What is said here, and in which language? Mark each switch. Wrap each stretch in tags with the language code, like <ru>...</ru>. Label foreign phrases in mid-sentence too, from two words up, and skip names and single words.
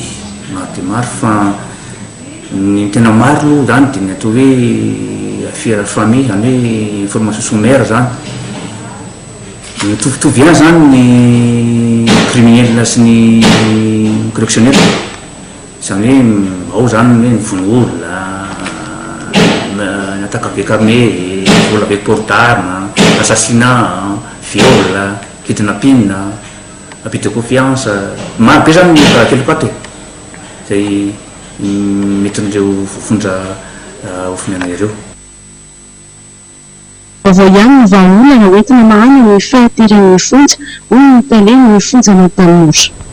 <mg>Maro dia maro fa ny tena maro zany dia ny atao hoe</mg> <fr>affaire famille</fr> <mg>zany hoe</mg> <fr>information sommaire</fr> <mg>zany. Mitovitovy ihany zany ny criminel sy ny correctionnel. Izany hoe ao zany hoe mivono olona,</mg> <fr>attaque avec armée, vol avec port d'arme, assassinat, viol, kidnapping, abus de confiance.</fr> <mg>Maro be zany ny karazan-keloka ato izay mety n'ireo voafonja ofiniana ireo. Vaovao ihany ny vahaolana hoentina mahany ny fahateren'ny fonja hoy ny tale ny fonjana tanora.</mg>